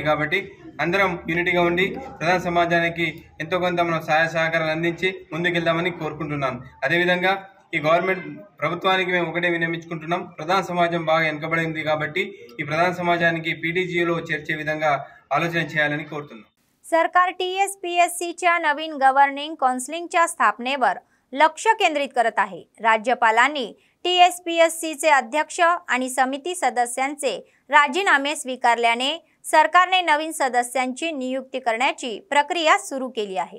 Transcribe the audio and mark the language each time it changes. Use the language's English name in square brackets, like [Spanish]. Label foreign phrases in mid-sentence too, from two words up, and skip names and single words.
[Telugu] కాబట్టి అందరం యూనిటీగా ఉండి ప్రధాన సమాజానికి ఎంతో కొంత మనం సహాయ సహకారాలు అందించి ముందుకెళ్దామని కోరుకుంటున్నాను। అదేవిధంగా ఈ గవర్నమెంట్ ప్రభుత్వానికి మేము ఒకటే విన్నవించుకుంటున్నాం, ప్రధాన సమాజం బాగా వెనుకబడింది కాబట్టి ఈ ప్రధాన సమాజానికి పీటీజీలో చేర్చే విధంగా ఆలోచన చేయాలని కోరుతున్నాం। [Marathi] सरकार TSPSCच्या नवीन [English] governing councilच्या [Marathi] स्थापनेवर लक्ष केंद्रित करत आहे। राज्यपालांनी TSPSCचे अध्यक्ष आणि समिती सदस्यांचे राजीनामे स्वीकारल्याने सरकारने नवीन सदस्यांची नियुक्ती करण्याची प्रक्रिया सुरू केली आहे।